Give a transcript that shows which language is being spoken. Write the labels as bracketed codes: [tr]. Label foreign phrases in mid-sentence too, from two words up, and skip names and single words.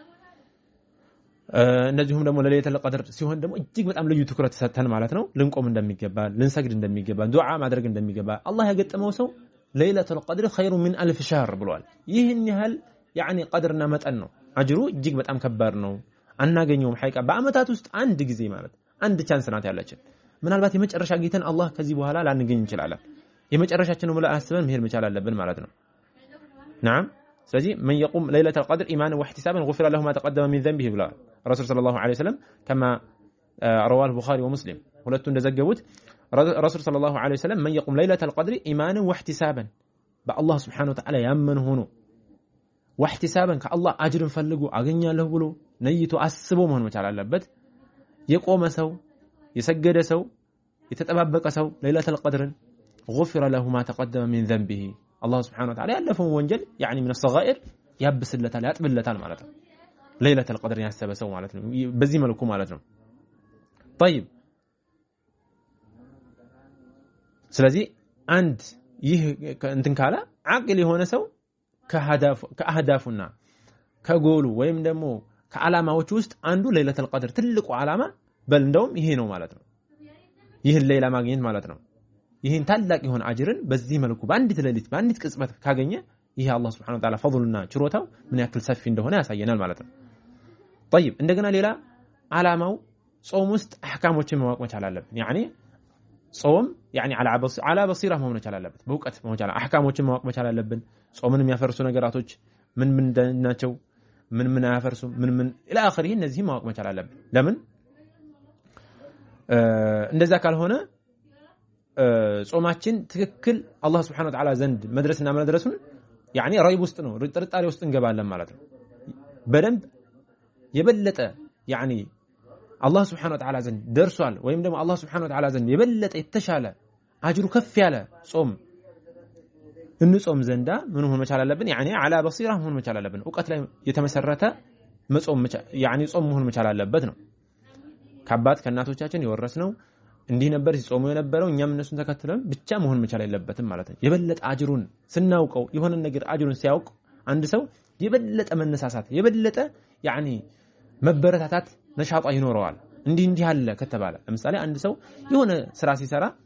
[am] እንደዚሁም ደግሞ ለሌሊተል ቀድር ሲሆን ደግሞ እጅግ በጣም ልዩ ትኩረት ሰጥተን ማለት ነው ልንቆም እንደሚገባ ልንሰግድ እንደሚገባ ዱዓ ማድረግ እንደሚገባ አላህ ያገጠመው ሰው [ar] ليلة القدر خير من ألف شهر [am] ብሏል ይህን ያህል يعني ቀድርና መጠን ነው አጅሩ እጅግ በጣም ከባድ ነው አናገኘውም ሐቂቃ በአመታት ውስጥ አንድ ጊዜ ማለት አንድ ቻንስ ናት ያለችን ምናልባት የመጨረሻ ጌተን አላህ ከዚህ በኋላ ላንገኝ እንችላለን የመጨረሻችን ነው ብለን አስበን መሄድ መቻል አለብን ማለት ነው نعم ስለዚህ [ar] من يقوم ليلة القدر إيمانا واحتسابا غفر له ما تقدم من ذنبه [am] ብሏል [ar] رسول صلى الله عليه وسلم كما رواه البخاري ومسلم [am] ሁለቱ እንደዘገቡት [ar] رسول صلى الله عليه وسلم من يقوم ليلة القدر إيمانا واحتسابا [am] በአላህ [ar] سبحانه و [am] Ta'ala ያመነ ሆኖ واحتسابا ከአላህ አጅርን ፈልጎ አገኛለሁ ብሎ ነይቶ አስቦ መሆን መቻል አለበት የቆመ ሰው የሰገደ ሰው የተጠባበቀ ሰው ለይለቱል ቀድርን [ar] غفر له ما تقدم من ذنبه الله سبحانه وتعالى [am] ያለፈው ወንጀል [ar] يعني من الصغائر [am] ያብስለታል ያጥብለታል ማለት ነው ለይለቱል ቀድር ያሰበ ሰው ማለት ነው በዚህ መልኩ ማለት ነው طيب ስለዚህ አንድ ይህ እንትን ካለ አቅል የሆነ ሰው ከአህዳፉና ከጎሉ ወይም ደግሞ ከዓላማዎች ውስጥ አንዱ ለይለቱል ቀድር ትልቁ ዓላማ በል እንደውም ይሄ ነው ማለት ነው ይህን ሌላ ማግኘት ማለት ነው ይህን ታላቅ የሆነ አጅርን በዚህ መልኩ በአንዲት ሌሊት በአንዲት ቅጽበት ካገኘ ይሄ አላህ [ar] سبحانه وتعالى [am] ፈضሉና ችሮታው ምን ያክል ሰፊ እንደሆነ ያሳየናል ማለት ነው طيب እንደገና ሌላ ዓላማው ጾም ውስጥ አህካሞችን ማወቅ መቻል አለብን يعني ጾም يعني [ar] على بصيره [am] መሆን መቻል አለበት በእውቀት መሆን መቻል አህካሞችን ማወቅ መቻል አለብን ጾምን የሚያፈርሱ ነገራቶች ምን ናቸው ምን አያፈርሱም ምን [ar] الى اخره [am] እነዚህ ማወቅ መቻል አለብን ለምን እንደዛ ካልሆነ ጾማችን ትክክል አላህ [ar] سبحانه وتعالى [am] ዘንድ መድረስና መድረሱን يعني ረይብ ውስጥ ነው ጥርጣሬ ውስጥ እንገባለን ማለት ነው በደንብ የበለጠ يعني አላህ [ar] سبحانه و [am] Ta'ala ዘንድ ደርሷል ወይም ደግሞ አላህ [ar] سبحانه وتعالى [am] ዘንድ የበለጠ የተሻለ አጅሩ ከፍ ያለ ጾም እንጾም ዘንዳ ምን ሆነ መቻል አለብን [ar] يعني على بصيره [am] ሆነ መቻል አለብን ዕውቀት ላይ የተመሰረተ መጾም يعني ጾም ሆነ መቻል አለበት ነው ከአባት ከእናቶቻችን የወረስነው እንዲህ ነበር ሲጾሙ የነበረው እኛም እነሱን ተከትለን ብቻ መሆን መቻል የለበትም ማለት ነው የበለጠ አጅሩን ስናውቀው የሆነ ነገር አጅሩን ሲያውቅ አንድ ሰው የበለጠ መነሳሳት የበለጠ يعني መበረታታት ነሻጣ ይኖረዋል እንዲህ አለ ከተባለ ለምሳሌ አንድ ሰው የሆነ ስራ ሲሰራ